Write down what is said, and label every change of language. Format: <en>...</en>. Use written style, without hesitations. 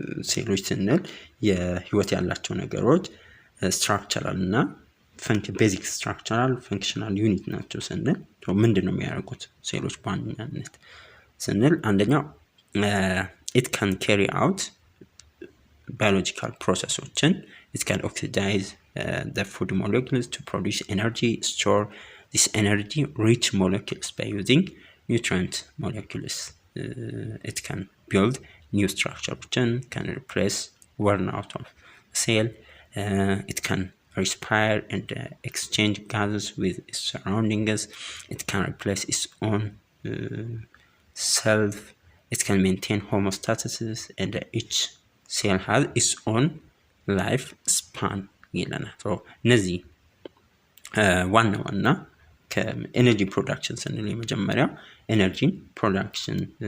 <am>ሴሎች ስንል የህይወት ያላቸው ነገሮች ስትራክቸራል እና ቤዚክ ስትራክቸራል ፈንክሽናል ዩኒት ናቸው ስንል ምንድነው የሚያደርጉት ሴሎች በዋናነት ስንል አንደኛው</am> <en>it can carry out biological processes. It can oxidize the food molecules to produce energy, store this energy rich molecules by using nutrient molecules. It can build new structure, can replace worn out of cell. It can respire and exchange gases with its surroundings. It can replace its own self. It can maintain homeostasis, and each cell has its own life span</en> <am>ይለናል። እነዚህ ዋና ዋና ከኤነርጂ ፕሮዳክሽን ስንል የመጀመሪያው ኤነርጂ ፕሮዳክሽን</am>